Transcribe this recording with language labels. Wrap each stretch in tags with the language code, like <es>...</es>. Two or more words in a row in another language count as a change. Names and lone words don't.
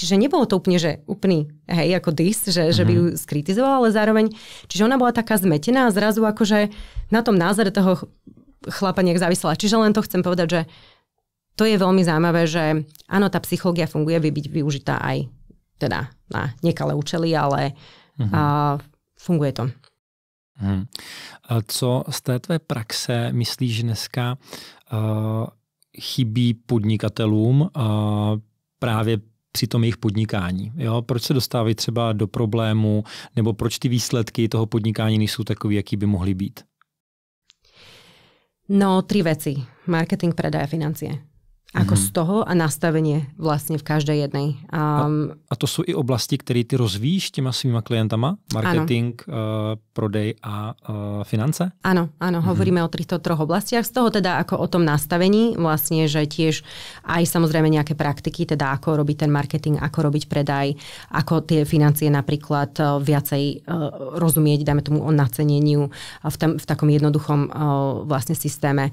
<sk>Čiže nebolo to úplne, že úplný, hej, ako dis, že by ju skritizoval, ale zároveň, čiže ona bola taká zmetená a zrazu akože na tom názore toho chlapa nejak závisela. Čiže len to chcem povedať, že to je veľmi zaujímavé, že áno, tá psychológia funguje, vie byť využitá aj teda na nekalé účely, ale funguje to.</sk> <cs>Co z té tvé praxe myslíš, že dneska chybí podnikatelům právě při tom jejich podnikání? Jo? Proč se dostávají třeba do problému, nebo proč ty výsledky toho podnikání nejsou takový, jaký by mohly být?</cs> <sk>No, 3 veci. Marketing, predaj a financie. Ako z toho a nastavenie vlastne v každej jednej.</sk> <cs>A to sú i oblasti, které ty rozvíjíš těma svýma klientama? Marketing, prodej a finance?</cs> <sk>Áno, hovoríme o týchto 3 oblastiach. Z toho teda ako o tom nastavení vlastne, že tiež aj samozrejme nejaké praktiky, teda ako robiť ten marketing, ako robiť predaj, ako tie financie napríklad viacej rozumieť, dajme tomu o naceneniu v takom jednoduchom vlastne systéme.</sk>